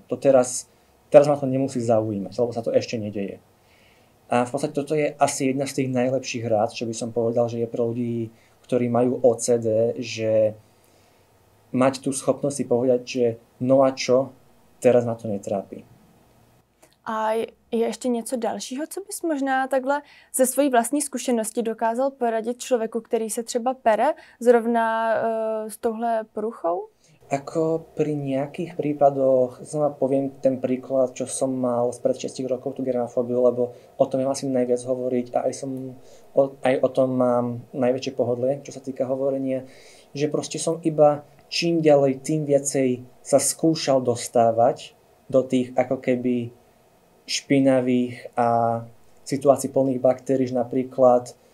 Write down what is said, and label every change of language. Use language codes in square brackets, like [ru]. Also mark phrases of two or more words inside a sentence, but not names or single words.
[sk] To teraz ma to nemusí zaujímať, lebo sa to ešte nedeje. A v podstate toto je asi jedna z tých najlepších rád, čo by som povedal, že je pre ľudí, ktorí majú OCD, že mať tú schopnosť si povedať, že no a čo, teraz na to netrápí. [cs] A je ještě něco dalšího, co bys možná takhle ze svojí vlastní zkušenosti dokázal poradit člověku, který se třeba pere zrovna s touhle poruchou? [sk] Ako pri nejakých prípadoch, znova poviem ten príklad, čo som mal spred 6 rokov, tú germafóbiu, lebo o tom ja musím najviac hovoriť a aj o tom mám najväčšie pohodlie, čo sa týka hovorenia, že proste som iba čím ďalej, tým viacej sa skúšal dostávať do tých ako keby špinavých a situácií plných baktérií, napríklad